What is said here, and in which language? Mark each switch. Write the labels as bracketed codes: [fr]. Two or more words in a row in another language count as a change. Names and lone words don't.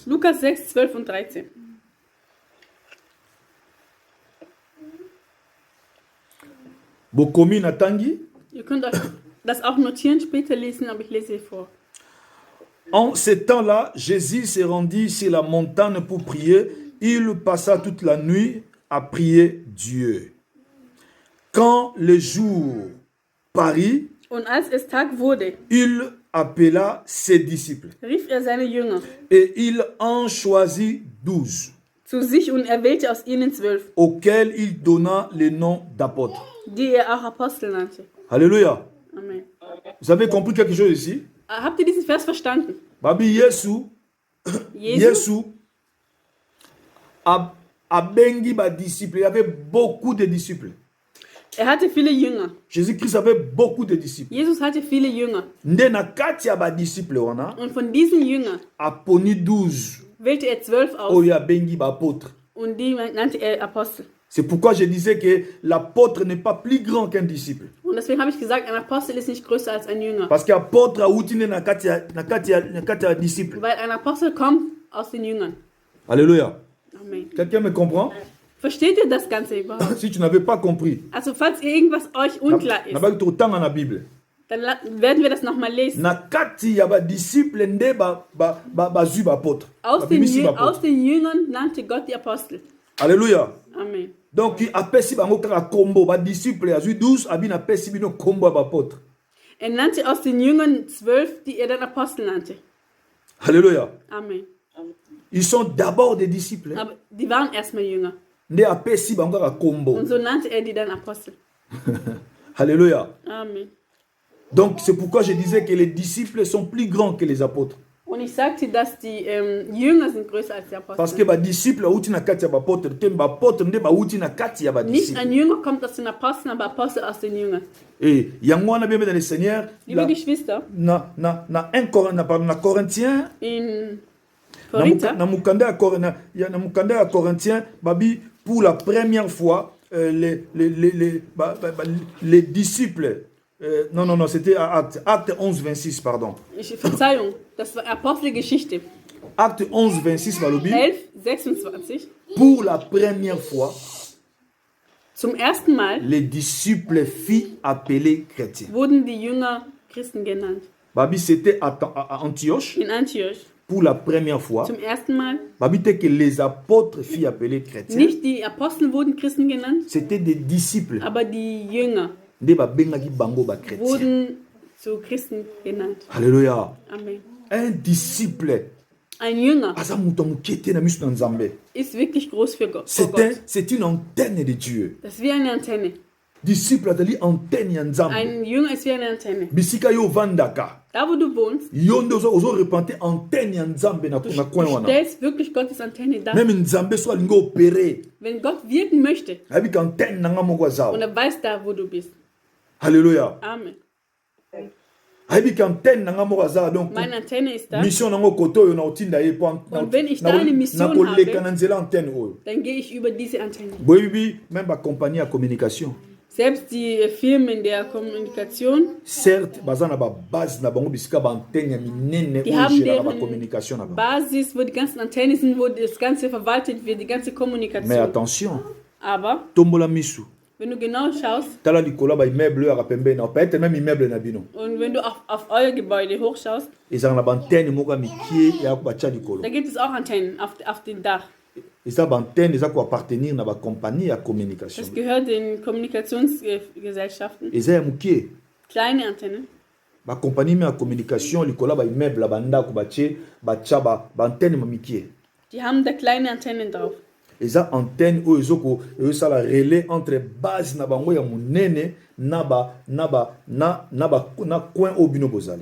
[de] Lukas 6, 12 und 13. [ln] Bokomi na tangi. [de] Ihr könnt euch das auch notieren, später lesen, aber ich lese hier vor. [fr] En ce temps-là, Jésus se rendit sur la montagne pour prier. Il passa toute la nuit à prier Dieu. Quand le jour parut, [de] Und als es Tag wurde, [fr] il appela ses disciples [de] rief er seine Jünger, [fr] et il en choisit 12 [de] zu sich und er wählte aus ihnen 12, [fr] auxquels il donna le nom d'apôtres. [de] die er auch Apostel nannte. [fr] Alléluia. Amen. Vous avez compris quelque chose ici? [de] Habt ihr diesen Vers verstanden? [ln] Babi Yesu, Yesu a bengi ba disciples. [fr] Il y avait beaucoup de disciples. [de] Er hatte viele Jünger. [fr] Jésus-Christ avait beaucoup de disciples. [de] Jesus hatte viele Jünger. [ln] Nde na kati ya ba disciples wana [de] Und von diesen Jüngern [ln] aponi 12 [de] wählte er 12 aus [ln] oyo abengi ba apôtres. [de] und die nannte er Apostel. [fr] C'est pourquoi je disais que l'apôtre n'est pas plus grand qu'un disciple. [de] Und deswegen habe ich gesagt, ein Apostel ist nicht größer als ein Jünger. [fr] Parce que [ln] apôtre auti ne na kati ya disciple. [de] Weil ein Apostel kommt aus den Jüngern. [fr] Alléluia. Amen. Quelqu'un me comprend? [de] Versteht ihr das Ganze überhaupt? [fr] Si tu n'avais pas compris, [de] Also falls irgendwas euch unklar ist, [ln] nabaki totanga na Bible. [de] dann werden wir das nochmal lesen. [ln] Na kati ya ba disciple nde bazwi ba apôtre. [de] Aus den Jüngern nannte Gott die Apostel. [fr] Alléluia. Amen. [ln] Donc apesi bango kaka kombo ba disciple azwi 12 abi na pesi bino kombo ya ba apôtre. [de] Er nannte aus den Jüngern 12, die er dann Apostel nannte. [fr] Alléluia. Amen. Ils sont d'abord des disciples. [de] Aber die waren erstmal Jünger. [ln] Nde apesi bango kaka kombo. [de] Und so nannte er die dann Apostel. [fr] Alléluia. Amen. Donc c'est pourquoi je disais que les disciples sont plus grands que les apôtres. [de] Und ich sagte, dass die Jünger sind größer als die [fr] Parce que [de] Apostel. [ln] ba disciple auti na kati ya ba apôtre, te ba apôtre nde ba uti na kati ya ba [de] Nicht [ln] disciple. [de] ein Jünger kommt aus den Aposteln, aber Apostel aus den Jüngern. [fr] Et [ln] yango wana [fr] bien dans le Seigneur [de] Liebe Geschwister, [ln] na 1 Corinthiens [de] in Korinther, [ln] na mukanda ya Corinthiens babi [fr] pour la première fois les disciples non c'était acte 11 26 pardon. [de] Verzeihung, das war Apostelgeschichte [ln] Acte 11 26 balobi [de] 11, 26. [fr] pour la première fois [de] Zum ersten Mal [fr] les disciples furent appelés chrétiens. [de] wurden die Jünger Christen genannt. [fr] Babi c'était à Antioche [de] In Antioch [fr] pour la première fois. [de] zum ersten Mal. [fr] Babi que les apôtres furent appelés chrétiens. [de] Nicht die Apostel wurden Christen genannt, [fr] C'était des disciples. [de] aber die Jünger [ln] Nde babengaki bango ba chrétien. [de] wurden zu Christen genannt. [fr] Alléluia. Amen. Un disciple [de] Ein Jünger [ln] aza muto moke te na miso na Nzambe. [de] ist wirklich groß für Gott. Vor Gott. [fr] C'est une antenne de Dieu. [de] Das ist wie eine Antenne. [ln] Disciple azali antenne ya Nzambe. [de] Ein Jünger ist wie eine Antenne. [ln] Bisika yo vandaka. [de] Da, wo du wohnst, [ln] Yo nde ozo repente antenne ya Nzambe na coin [de] du [ln] wana. [de] stellst wirklich Gottes Antenne dar. [ln] Même Nzambe so alingi opérer. [de] Wenn Gott wirken möchte [ln] Abi ka antenne nanga moko [de] und [ln] azawa. [de] er weiß da, wo du bist. [fr] Alléluia. Amen. [ln] Abi ka antenne nanga moko azawa donc [de] Meine Antenne ist da. [ln] mission nango koto yo na otinda ye po. [de] Und wenn ich da eine Mission [ln] koleka [de] habe, [ln] na nzela antenne oyo. [de] dann gehe ich über diese Antenne. [ln] Boyebi même ba compagnie ya communication. [de] Selbst die Firmen der Kommunikation, [ln] Certes, baza na ba base na bango bisika ba antenne ya minene [de] die [ln] oyo [de] haben [ln] gérera ba [de] deren [ln] communication na bango. [de] Basis, wo die ganzen Antennen sind, wo das Ganze verwaltet wird, die ganze [fr] Mais [de] Kommunikation. [fr] attention, [de] Aber [ln] tombola misu. [de] wenn du genau schaust [ln] Tala likolo ba immeuble ya pembeni, [fr] peut-être même [ln] immeuble na bino. [de] und wenn du auf euer Gebäude hochschaust, [ln] Ezanga na ba antenne moko ya mikie ya ko batia likolo. [de] da gibt es auch Antennen auf dem Dach. [ln] Eza ba antenne eza ko appartenir na ba compagnie ya communication. [de] Das gehört den Kommunikationsgesellschaften. [ln] Eza ya mukie. [de] Kleine Antennen. [ln] Ba compagnie ya communication likolo ba immeuble ba ndako batie batia ba antenne ma mikie. [de] Die haben da kleine Antennen drauf. [ln] Eza antenne oyo ezoko sala [fr] relais entre base [ln] na bango ya munene na coin au bino bozali.